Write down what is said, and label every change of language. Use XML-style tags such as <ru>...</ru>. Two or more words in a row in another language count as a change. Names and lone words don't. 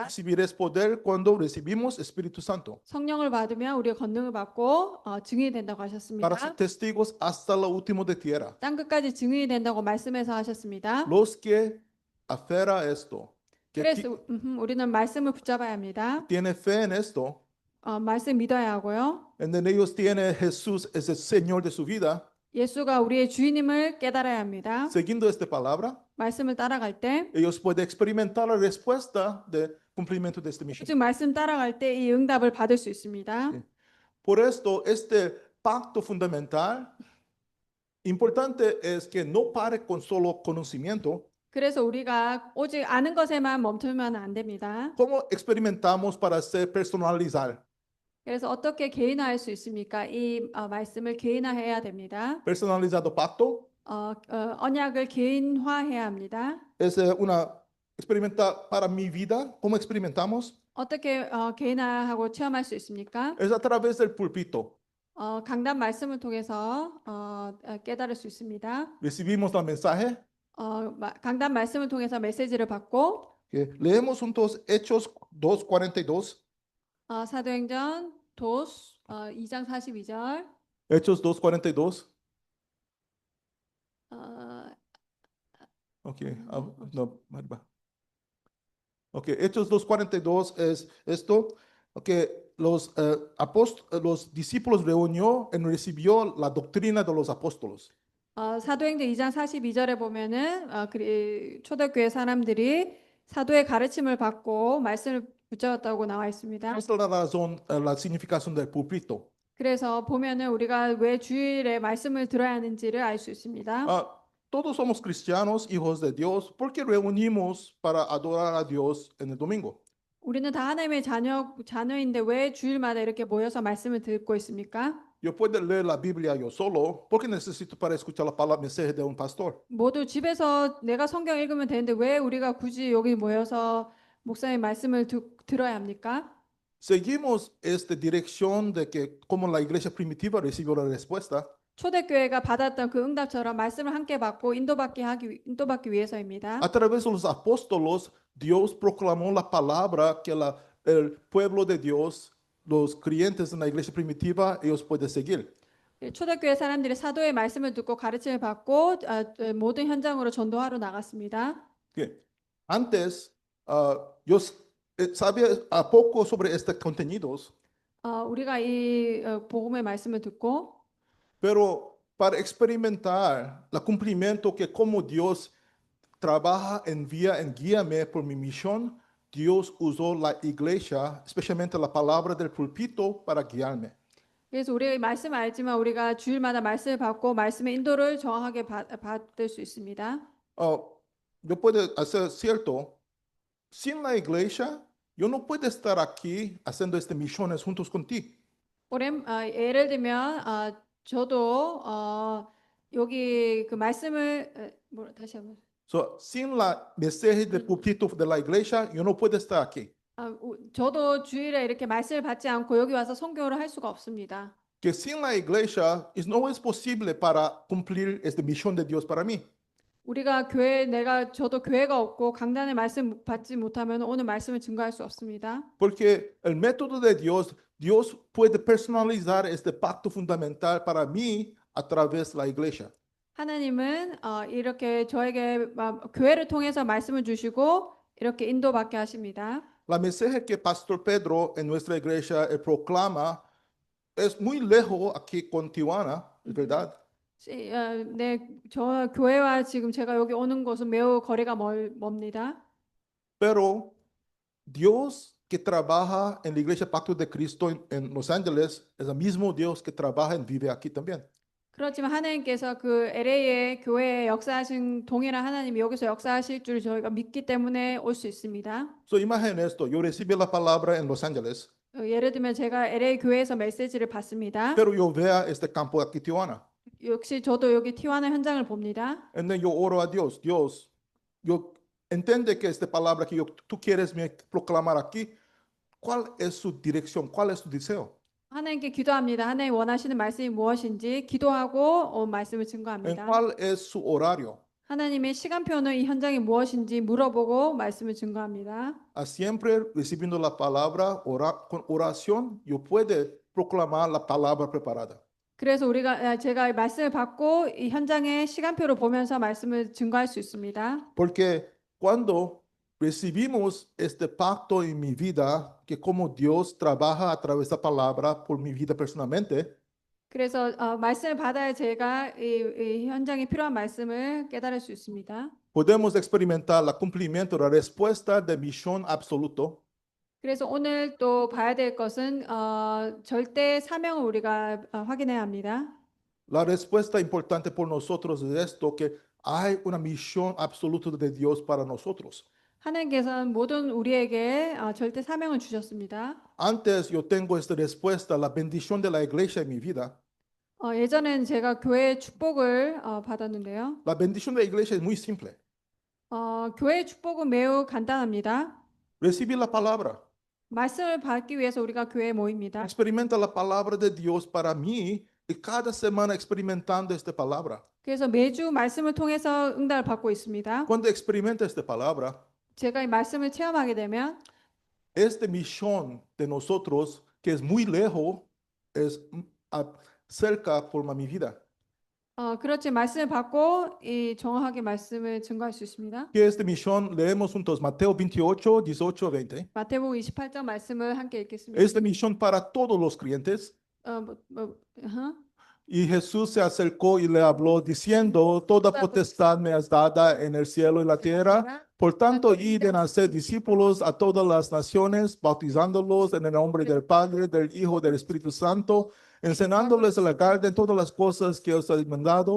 <es>Recibiréis poder cuando recibimos Espíritu Santo</es> <ko>성령을 받으면 우리가 권능을 받고 증인이 된다고</ko> <es>para</es> <ko>하셨습니다.</ko> <es>ser testigos hasta lo último de tierra.</es> <ko>땅 끝까지 증인이 된다고 말씀해서 하셨습니다.</ko> <es>Los que aferra esto, que</es> <ko>그래서 우리는 말씀을 붙잡아야 합니다.</ko> <es>tiene fe en esto,</es> <ko>말씀 믿어야 하고요.</ko> <es>en ellos tiene Jesús es el Señor de su vida,</es> <ko>예수가 우리의 주인임을 깨달아야 합니다.</ko> <es>siguiendo esta palabra,</es> <ko>말씀을 따라갈 때,</ko> <es>ellos pueden experimentar la respuesta de cumplimiento de esta misión.</es> <ko>즉 말씀 따라갈 때 이 응답을 받을 수 있습니다.</ko> <es>Por esto, este pacto fundamental importante es que no pare con solo conocimiento.</es> <ko>그래서 우리가 오직 아는 것에만 멈추면 안 됩니다.</ko> <es>¿Cómo experimentamos para ser personalizar?</es> <ko>그래서 어떻게 개인화할 수 있습니까? 이 말씀을 개인화해야 됩니다.</ko> <es>Personalizado pacto</es> <ko>언약을 개인화해야 합니다.</ko> <es>es una experimenta para mi vida. ¿Cómo experimentamos?</es> <ko>어떻게 개인화하고 체험할 수 있습니까?</ko> <es>Es a través del púlpito.</es> <ko>강단 말씀을 통해서 깨달을 수 있습니다.</ko> <es>Recibimos el mensaje.</es> <ko>강단 말씀을 통해서 메시지를 받고</ko> <es>Leemos juntos Hechos 2:42.</es> <ko>사도행전 2장 42절.</ko> <es>Hechos 2:42. Okay, no, arriba. Okay, Hechos 2:42 es esto. Okay, los discípulos reunió y recibió la doctrina de los apóstoles.</es> <ko>사도행전 2장 42절에 보면은 초대교회 사람들이 사도의 가르침을 받고 말씀을 붙잡았다고 나와 있습니다.</ko> <es>Esta es la razón, la significación del púlpito.</es> <ko>그래서 보면은 우리가 왜 주일에 말씀을 들어야 하는지를 알 수 있습니다.</ko> <es>Todos somos cristianos, hijos de Dios, porque reunimos para adorar a Dios en el domingo.</es> <ko>우리는 다 하나님의 자녀인데 왜 주일마다 이렇게 모여서 말씀을 듣고 있습니까?</ko> <es>Yo puedo leer la Biblia yo solo, porque necesito para escuchar la palabra mensaje de un pastor.</es> <ko>모두 집에서 내가 성경 읽으면 되는데 왜 우리가 굳이 여기 모여서 목사님 말씀을 들어야 합니까?</ko> <es>Seguimos esta dirección de que como la iglesia primitiva recibió la respuesta,</es> <ko>초대교회가 받았던 그 응답처럼 말씀을 함께 받고 인도받기 위해서입니다.</ko> <es>a través de los apóstolos, Dios proclamó la palabra que el pueblo de Dios, los creyentes en la iglesia primitiva, ellos pueden seguir.</es> <ko>초대교회 사람들이 사도의 말씀을 듣고 가르침을 받고 모든 현장으로 전도하러 나갔습니다.</ko> <es>Antes, yo sabía poco sobre estos contenidos,</es> <ko>우리가 이 복음의 말씀을 듣고</ko> <es>pero para experimentar el cumplimiento que como Dios trabaja, envía, guíame por mi misión, Dios usó la iglesia, especialmente la palabra del púlpito, para guiarme.</es> <ko>그래서 우리가 말씀 알지만 우리가 주일마다 말씀을 받고 말씀의 인도를 정확하게 받을 수 있습니다.</ko> <es>Yo puedo hacer cierto, sin la iglesia, yo no puedo estar aquí haciendo estas misiones juntos contigo.</es> <ko>예를 들면 저도 여기 그 말씀을 다시 한번.</ko> <es>So, sin la mensaje del púlpito de la iglesia, yo no puedo estar aquí.</es> <ko>저도 주일에 이렇게 말씀을 받지 않고 여기 와서 선교를 할 수가 없습니다.</ko> <es>que sin la iglesia no es posible para cumplir esta misión de Dios para mí.</es> <ko>우리가 저도 교회가 없고 강단의 말씀 받지 못하면 오늘 말씀을 증거할 수 없습니다.</ko> <es>Porque el método de Dios, Dios puede personalizar este pacto fundamental para mí a través de la iglesia.</es> <ko>하나님은 이렇게 저에게 교회를 통해서 말씀을 주시고 이렇게 인도받게 하십니다.</ko> <es>La mensaje que Pastor Pedro en nuestra iglesia proclama es muy lejos aquí con Tijuana, ¿es verdad?</es> <ko>네, 저 교회와 지금 제가 여기 오는 곳은 매우 거리가 멉니다.</ko> <es>Pero Dios que trabaja en la iglesia Pacto de Cristo en Los Ángeles es el mismo Dios que trabaja y vive aquí también.</es> <ko>그렇지만 하나님께서 그 LA의 교회에 역사하신 동일한 하나님이 여기서 역사하실 줄 저희가 믿기 때문에 올 수 있습니다.</ko> <es>So imagina esto, yo recibí la palabra en Los Ángeles,</es> <ko>예를 들면 제가 LA 교회에서 메시지를 받습니다.</ko> <es>pero yo vea este campo aquí Tijuana.</es> <ko>역시 저도 여기 티juana 현장을 봅니다.</ko> <en>And then</en> <es>yo oro a Dios, Dios, yo entiende que esta palabra que tú quieres me proclamar aquí, ¿cuál es su dirección? ¿Cuál es su deseo?</es> <ko>하나님께 기도합니다. 하나님 원하시는 말씀이 무엇인지 기도하고 말씀을</ko> <es>¿En</es> <ko>증거합니다.</ko> <es>cuál es su horario?</es> <ko>하나님의 시간표는 이 현장이 무엇인지 물어보고 말씀을 증거합니다.</ko> <es>Siempre recibiendo la palabra, con oración, yo puedo proclamar la palabra preparada.</es> <ko>그래서 제가 말씀을 받고 이 현장의 시간표를 보면서 말씀을 증거할 수 있습니다.</ko> <es>Porque cuando recibimos este pacto en mi vida, que como Dios trabaja a través de la palabra por mi vida personalmente,</es> <ko>그래서 말씀을 받아야 제가 이 현장에 필요한 말씀을 깨달을 수 있습니다.</ko> <es>podemos experimentar el cumplimiento, la respuesta de misión absoluto.</es> <ko>그래서 오늘 또 봐야 될 것은 절대 사명을 우리가 확인해야 합니다.</ko> <es>La respuesta importante por nosotros es esto, que hay una misión absoluta de Dios para nosotros.</es> <ko>하나님께서는 모든 우리에게 절대 사명을 주셨습니다.</ko> <es>Antes yo tengo esta respuesta, la bendición de la iglesia en mi vida.</es> <ko>예전엔 제가 교회의 축복을 받았는데요.</ko> <es>La bendición de la iglesia es muy simple.</es> <ko>교회의 축복은 매우 간단합니다.</ko> <es>Recibir la palabra.</es> <ko>말씀을 받기 위해서 우리가 교회에 모입니다.</ko> <es>Experimenta la palabra de Dios para mí y cada semana experimentando esta palabra.</es> <ko>그래서 매주 말씀을 통해서 응답을 받고 있습니다.</ko> <es>Cuando experimenta esta palabra,</es> <ko>제가 이 말씀을 체험하게 되면</ko> <es>esta misión de nosotros, que es muy lejos, es cerca por mi vida.</es> <ko>그렇지 말씀을 받고 이 정확하게 말씀을 증거할 수 있습니다.</ko> <es>Que esta misión leemos juntos Mateo 28, 18, 20.</es> <ko>마태복음 28장 말씀을 함께 읽겠습니다.</ko> <es>Esta misión para todos los creyentes. Y Jesús se acercó y le habló diciendo, toda potestad me has dada en el cielo y la tierra. Por tanto, id en hacer discípulos a todas las naciones, bautizándolos en el nombre del Padre, del Hijo, del Espíritu Santo, enseñándoles a guardar todas las cosas que os he mandado.</es>